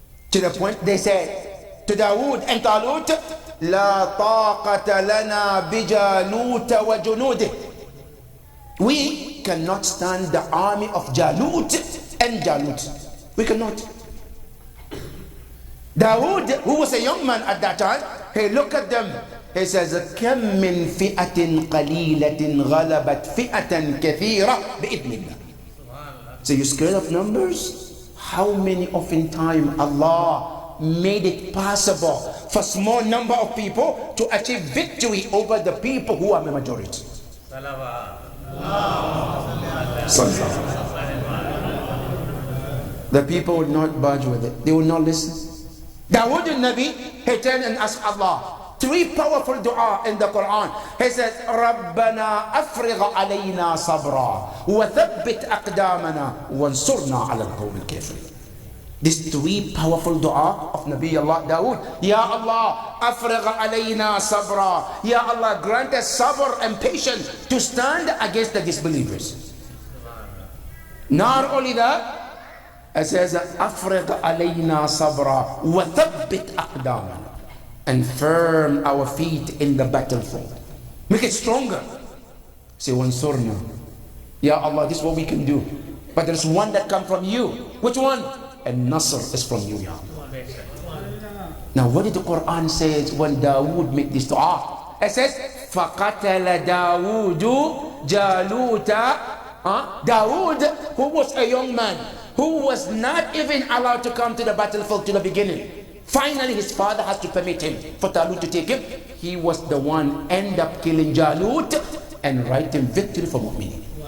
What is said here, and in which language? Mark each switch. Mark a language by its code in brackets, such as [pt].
[en] To the point they said to Dawood and Talut, [ar] La taqata lana bijalut wa junude. [en] We cannot stand the army of Jalut and Jalut. We cannot. Dawood, who was a young man at that time, he looked at them. He says, [ar] كم من فئة قليلة غلبت فئة كثيرة بإذن الله. [en] So you scared of numbers? How many often time Allah made it possible for small number of people to achieve victory over the people who are the majority? The people would not budge with it. They would not listen. Dawood al-Nabi, he turned and asked Allah. Three powerful dua in the Quran. He says, [ar] رَبَّنَا أَفْرِغَ عَلَيْنَا صَبْرًا وَثَبِّتْ أَقْدَامَنَا وَانْصُرْنَا عَلَى الْقَوْمِ الْكَافِرِينَ. [en] These three powerful dua of Nabi Allah Dawood. [ar] Ya Allah, أَفْرِغَ عَلَيْنَا صَبْرًا. [en] Ya Allah, grant us sabr and patience to stand against the disbelievers. Not only that, it says, [ar] أَفْرِغَ عَلَيْنَا صَبْرًا وَثَبِّتْ أَقْدَامَنَا. [en] And firm our feet in the battlefield. Make it stronger. Say, Wansurna. Ya Allah, this is what we can do. But there's one that comes from you. Which one? And Nasr is from you, Ya Allah. Now, what did the Quran say when Dawood made this dua? It says, [ar] فَقَتَلَ دَاوُودُ جَالُوتَ. [en] Dawood, who was a young man, who was not even allowed to come to the battlefield to the beginning. Finally, his father has to permit him for Talut to take him. He was the one end up killing Jalut and writing victory for Mu'mineen.